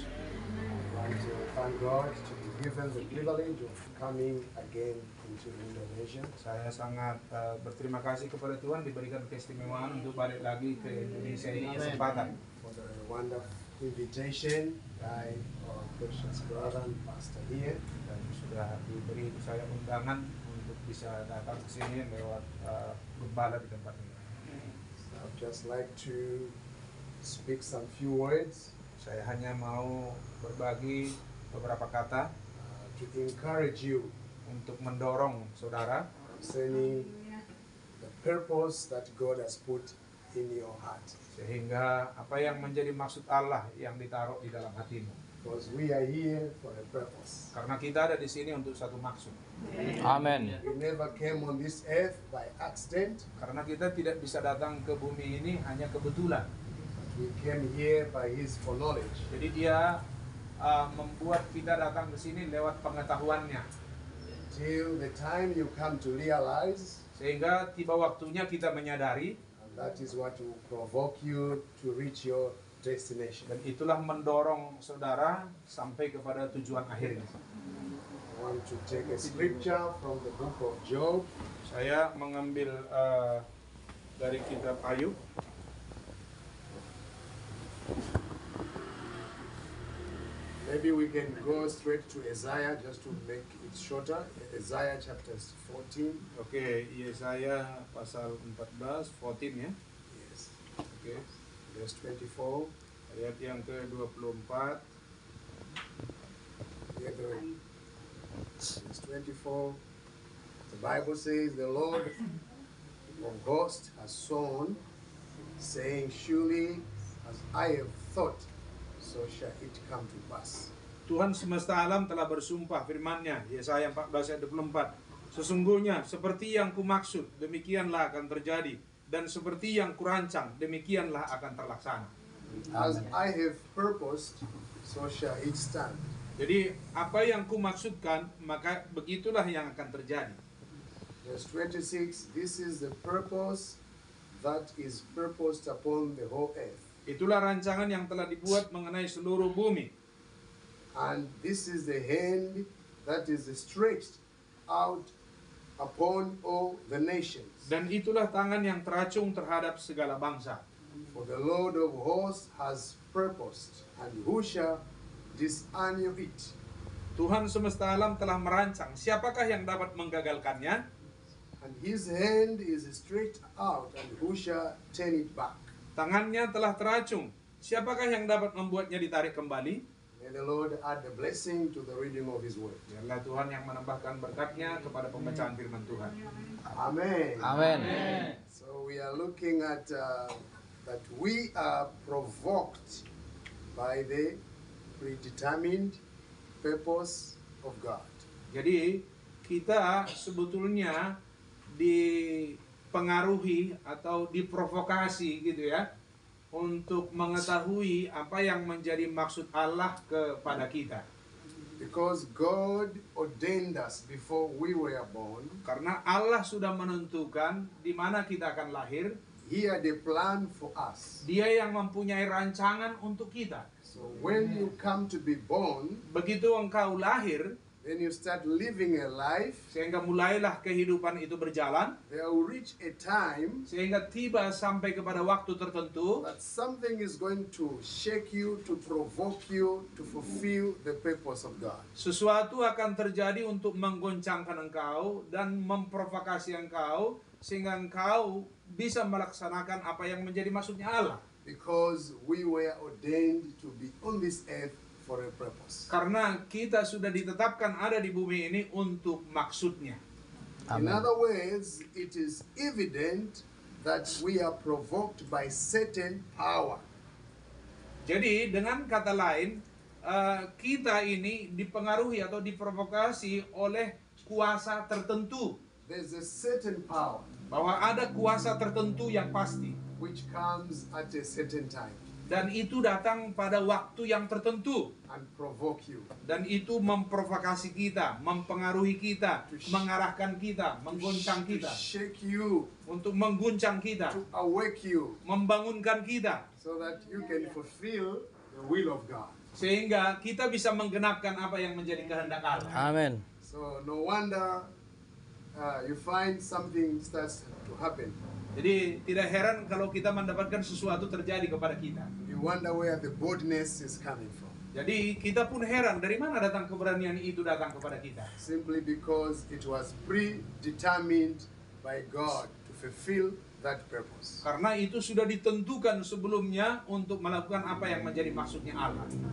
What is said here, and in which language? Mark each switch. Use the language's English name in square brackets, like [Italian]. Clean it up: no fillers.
[English] I'd like to thank God to be given the privilege of coming again into Indonesia. [Indonesian] Saya sangat berterima kasih kepada Tuhan diberikan keistimewaan untuk balik lagi ke Indonesia ini kesempatan. [English] For the wonderful invitation by our precious brother and pastor here. [Indonesian] Dan sudah diberi saya undangan untuk bisa datang ke sini lewat gembala di tempat ini. [English] I'd just like to speak some few words [Indonesian] Saya hanya mau berbagi beberapa kata [English] to encourage you [Indonesian] untuk mendorong saudara [English] concerning the purpose that God has put in your heart. [Indonesian] sehingga apa yang menjadi maksud Allah yang ditaruh di dalam hatimu. [English] Because we are here for a purpose. [Indonesian] Karena kita ada di sini untuk satu maksud. Amin. [English] We never came on this earth by accident. [Indonesian] Karena kita tidak bisa datang ke bumi ini hanya kebetulan. [English] We came here by His foreknowledge. [Indonesian] Jadi dia membuat kita datang ke sini lewat pengetahuannya. [English] till the time you come to realize, [Indonesian] sehingga tiba waktunya kita menyadari, [English] and that is what will provoke you to reach your destination. [Indonesian] dan itulah mendorong saudara sampai kepada tujuan akhirnya. [English] I want to take a scripture from the book of Job. [Indonesian] Saya mengambil dari kitab Ayub. [English] Maybe we can go straight to Isaiah just to make it shorter. Isaiah chapter 14. [Indonesian] Oke, Yesaya pasal 14, 14 ya. [English] Yes. [Indonesian] Oke, [English] Verse 24. [Indonesian] ayat yang ke-24. [English] The other way. Verse 24. The Bible says, the Lord of hosts has sworn, saying, surely as I have thought, so shall it come to pass. [Indonesian] Tuhan semesta alam telah bersumpah firman-Nya, Yesaya 14 ayat 24. Sesungguhnya seperti yang kumaksud, demikianlah akan terjadi, dan seperti yang kurancang, demikianlah akan terlaksana. [English] As I have purposed, so shall it stand. [Indonesian] Jadi apa yang kumaksudkan, maka begitulah yang akan terjadi. [English] Verse 26, this is the purpose that is purposed upon the whole earth. [Indonesian] Itulah rancangan yang telah dibuat mengenai seluruh bumi. [English] And this is the hand that is stretched out upon all the nations. [Indonesian] Dan itulah tangan yang teracung terhadap segala bangsa. [English] For the Lord of hosts has purposed, and who shall dishonour it? [Indonesian] Tuhan semesta alam telah merancang, siapakah yang dapat menggagalkannya? [English] And his hand is stretched out, and who shall turn it back? [Indonesian] Tangannya telah teracung, siapakah yang dapat membuatnya ditarik kembali? [English] May the Lord add the blessing to the reading of his word. [Indonesian] Biarlah Tuhan yang menambahkan berkat-Nya kepada pembacaan firman Tuhan. [English] Amen. Amen. So we are looking at that we are provoked by the predetermined purpose of God. [Indonesian] Jadi kita sebetulnya dipengaruhi atau diprovokasi gitu ya, untuk mengetahui apa yang menjadi maksud Allah kepada kita. [English] Because God ordained us before we were born. [Indonesian] Karena Allah sudah menentukan di mana kita akan lahir. [English] He had a plan for us. [Indonesian] Dia yang mempunyai rancangan untuk kita. [English] So when you come to be born, [Indonesian] Begitu engkau lahir, [English] then you start living a life. [Indonesian] sehingga mulailah kehidupan itu berjalan, [English] There will reach a time [Indonesian] sehingga tiba sampai kepada waktu tertentu, [English] that something is going to shake you, to provoke you, to fulfill the purpose of God. [Indonesian] sesuatu akan terjadi untuk menggoncangkan engkau dan memprovokasi engkau, sehingga engkau bisa melaksanakan apa yang menjadi maksudnya Allah. [English] Because we were ordained to be on this earth for a purpose. [Indonesian] Karena kita sudah ditetapkan ada di bumi ini untuk maksudnya. [English] In other words, it is evident that we are provoked by certain power. [Indonesian] Jadi dengan kata lain, kita ini dipengaruhi atau diprovokasi oleh kuasa tertentu. [English] There's a certain power [Indonesian] Bahwa ada kuasa tertentu yang pasti. [English] which comes at a certain time [Indonesian] Dan itu datang pada waktu yang tertentu. [English] and provoke you, [Indonesian] Dan itu memprovokasi kita, mempengaruhi kita, mengarahkan kita, menggoncang [English] to [Indonesian] kita. [English] shake you, [Indonesian] Untuk mengguncang kita, [English] to awake you, [Indonesian] membangunkan kita. [English] so that you can fulfill the will of God. [Indonesian] Sehingga kita bisa menggenapkan apa yang menjadi kehendak Allah. [English] Amen. So no wonder you find something starts to happen. [Indonesian] Jadi tidak heran kalau kita mendapatkan sesuatu terjadi kepada kita. [English] You wonder where the boldness is coming from. [Indonesian] Jadi kita pun heran dari mana datang keberanian itu datang kepada kita. [English] Simply because it was predetermined by God to fulfill that purpose. [Indonesian] Karena itu sudah ditentukan sebelumnya untuk melakukan apa yang menjadi maksudnya Allah.